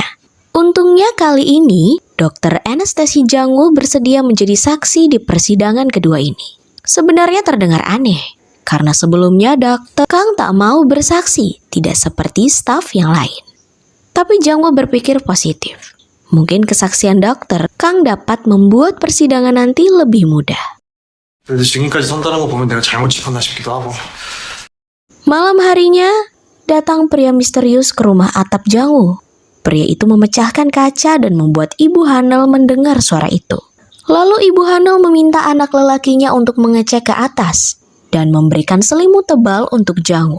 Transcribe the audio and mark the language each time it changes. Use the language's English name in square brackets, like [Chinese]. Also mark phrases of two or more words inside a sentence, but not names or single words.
[Indonesian] Untungnya kali ini, dokter anestesi Jungwoo bersedia menjadi saksi di persidangan kedua ini. Sebenarnya terdengar aneh, karena sebelumnya dokter Kang tak mau bersaksi, tidak seperti staf yang lain. Tapi Jungwoo berpikir positif. Mungkin kesaksian dokter Kang dapat membuat persidangan nanti lebih mudah. [Korean] 그래도 지금까지 선다는 거 보면 내가 잘못 짚었나 싶기도 하고. [Indonesian] Malam harinya, datang pria misterius ke rumah atap Jungwoo. Pria itu memecahkan kaca dan membuat Ibu Hanel mendengar suara itu. Lalu Ibu Hanel meminta anak lelakinya untuk mengecek ke atas dan memberikan selimut tebal untuk Jungwoo.